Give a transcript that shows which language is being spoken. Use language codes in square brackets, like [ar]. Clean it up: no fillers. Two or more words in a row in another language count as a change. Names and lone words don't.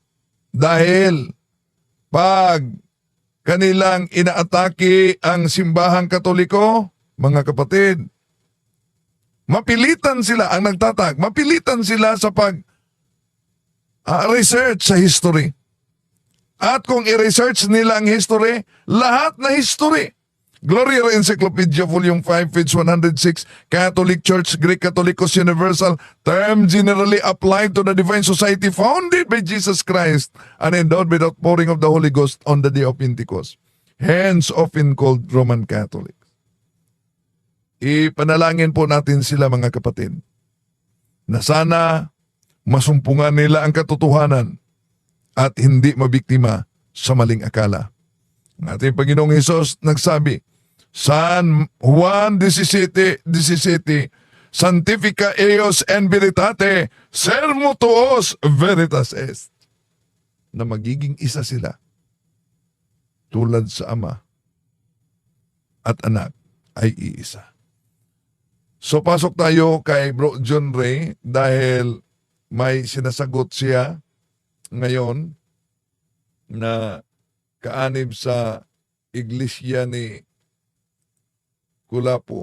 [tl] Dahil pag kanilang inaatake ang simbahang Katoliko, mga kapatid, mapilitan sila ang nagtatag, mapilitan sila sa research sa history. At kung i-research nila ang history, lahat na history. [en] Gloria Encyclopedia, Volume 5, page 106, Catholic Church, Greek Catholicos Universal, term generally applied to the divine society founded by Jesus Christ and endowed with outpouring of the Holy Ghost on the day of Pentecost. Hence often called Roman Catholic. [tl] Ipanalangin po natin sila, mga kapatid, na sana masumpungan nila ang katotohanan at hindi mabiktima sa maling akala. Ang ating Panginoong Hesus nagsabi, San Juan 17:17, [la] Sanctifica eos en veritate, sermo tuos veritas est. [tl] Na magiging isa sila, tulad sa Ama at Anak ay iisa. So pasok tayo kay Bro John Ray dahil may sinasagot siya ngayon na kaanib sa iglesia ni Kulapo.